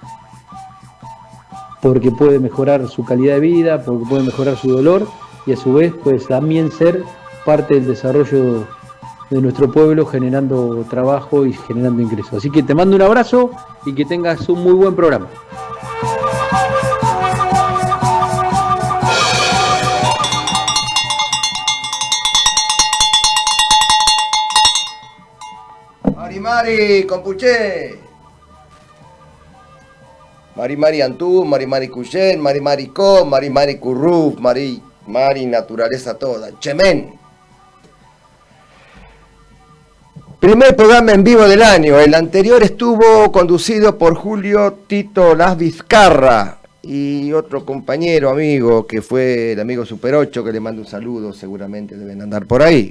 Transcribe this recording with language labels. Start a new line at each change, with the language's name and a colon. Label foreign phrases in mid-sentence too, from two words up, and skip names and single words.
Spanish: porque puede mejorar su calidad de vida, porque puede mejorar su dolor y a su vez pues también ser parte del desarrollo de nuestro pueblo, generando trabajo y generando ingresos. Así que te mando un abrazo y que tengas un muy buen programa.
Mapuche: Mari Compuché, Mari Antú, Mari Cuyén, Mari Co, Mari Curruf, Mari
Spanish: Naturaleza Toda,
Mapuche: Chemen.
Spanish: Primer programa en vivo del año. El anterior estuvo conducido por Julio Tito Las Vizcarra y otro compañero, amigo, que fue el amigo Super 8, que le mando un saludo, seguramente deben andar por ahí.